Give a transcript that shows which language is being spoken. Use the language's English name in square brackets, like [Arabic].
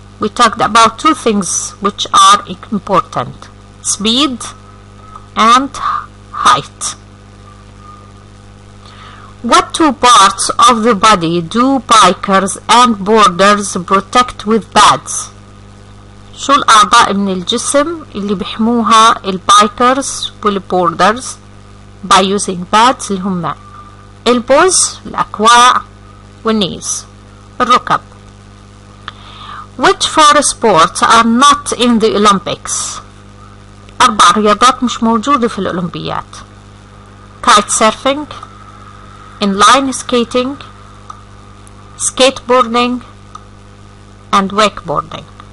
[English] We talked about two things which are important: speed and height. What two parts of the body do bikers and boarders protect with pads? [Arabic] شو الأعضاء من الجسم اللي بيحموها البايكرز والبوردرز [English] by using pads [Arabic] اللي هم elbows الأكواع والknees الركب. [English] Which four sports are not in the Olympics? [Arabic] 4 رياضات مش موجودة في الأولمبيات: kite surfing, inline skating, skateboarding, and wakeboarding.